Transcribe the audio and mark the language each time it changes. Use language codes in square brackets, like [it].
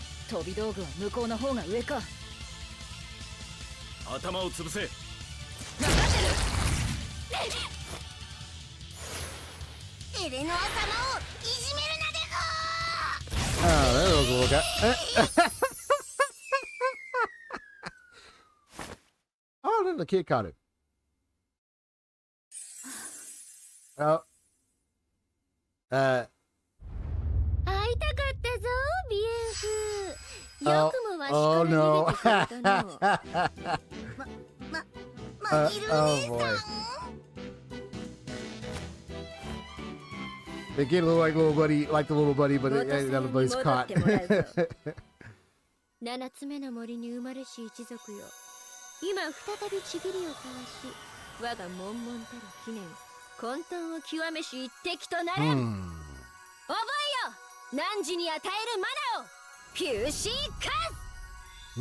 [ja] 飛び道具は向こうの方が上か。頭を潰せ。エレノア様をいじめるなでごー。 [en] Oh, there was a little guy. Oh, then the kid caught it. Oh. [ja] 会いたかったぞ、ビエンフ。よくもわしから逃げてくれたの。マギル姉さん。 [en] They get a little like little buddy, like the little buddy, but the other buddy's caught. [ja] 7つ目の森に生まれし一族よ。今再びちぎりを交わし、我が悶々たる記念、混沌を極めし一滴となれん。覚えよ、汝に与えるマナを、ピューシーカス。